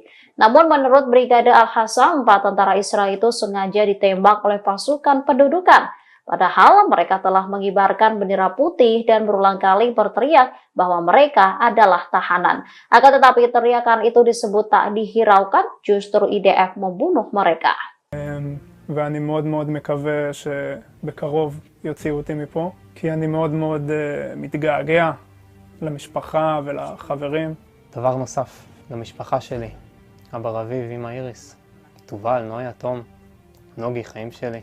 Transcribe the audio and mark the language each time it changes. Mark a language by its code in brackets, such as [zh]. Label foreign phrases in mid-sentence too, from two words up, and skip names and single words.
[id] Namun menurut Brigada Al-Qassam, 4 tentara Israel itu sengaja ditembak oleh pasukan pendudukan. Padahal mereka telah mengibarkan bendera putih dan berulang kali berteriak bahwa mereka adalah tahanan. Akan tetapi teriakan itu disebut tak dihiraukan, justru IDF membunuh mereka. [he] ואני מאוד מאוד מקווה שבקרוב יוציאו אותי מפה, כי אני מאוד מאוד מתגעגע למשפחה ולחברים. דבר נוסף, למשפחה שלי, אבא רביב, אמא איריס, תובל, נויה, תום, נוגי, חיים שלי.